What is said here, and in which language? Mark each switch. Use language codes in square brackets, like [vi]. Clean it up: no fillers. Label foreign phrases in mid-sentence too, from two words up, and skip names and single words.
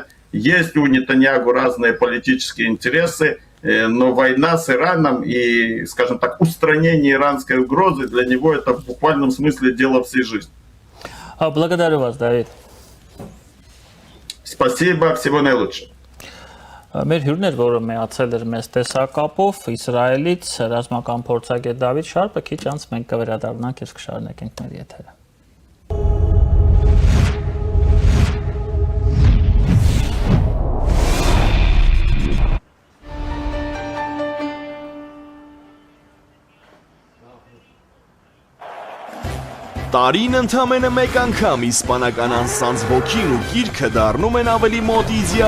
[ru] Есть у Нетаньяху разные политические интересы, но война с Ираном и, скажем так, устранение иранской угрозы для него это в буквальном смысле дело всей жизни. Благодарю вас, Давид. Спасибо, всего наилучшего. [hy] Մեր հյուրն էր, որը միացել էր մեզ տեսակապով Իսրայելից ռազմական փորձագետ Դավիթ Շարպը, քիչ անց մենք կվերադառնանք եւ կշարունակենք մեր եթերը։ Տարին ընդամենը մեկ անգամ իսպանական անսանձ ոգին ու գիրքը դառնում են ավելի մոտ իդեալ